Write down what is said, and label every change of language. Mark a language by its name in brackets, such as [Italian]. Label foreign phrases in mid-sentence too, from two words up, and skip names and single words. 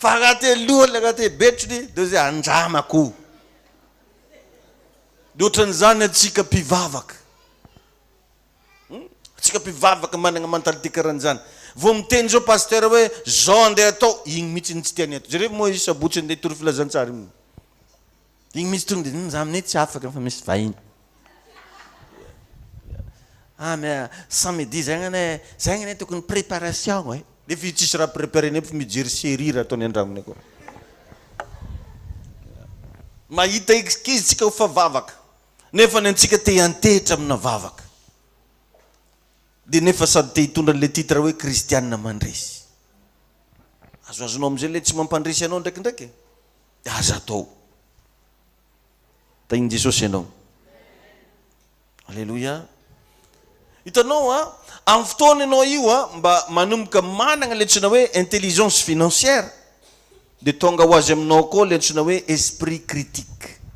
[Malagasy] fa agate lohany agate betrony de zay andramako de ohatran'izany atsika mpivavaka atsika mpivavaka managna mentalité karahan'izany vao miteny zao pasteur hoe zao andeha atao igny mihitsy ny tsy tiany atao zareo moa izy sabotsy andeha tory filazantsary igny misy tonga de za aminay tsy afaka fa misy vahiny [French] mais samedi [Malagasy] zagny anay tokony préparation e de fi tsisy raha préparé ne fa mijery série raha ataony an-dragnony koa mahita izy tsika ho favavaka nefa ny antsika te antehitra amina vavaka de nefa sady te hitondra [French] le titre [Malagasy] hoe kristianina mandresy azoazonao am'izay le tsy mampandresy anao ndraikindraiky de aza atao taigny Jesosy ianao alleluia hitanao amin'ny fotoana ianao io mba manomboka managna le antsona hoe [French] intelligence financière [Malagasy] de tonga ho azy aminao koa le antsona hoe [French] esprit critique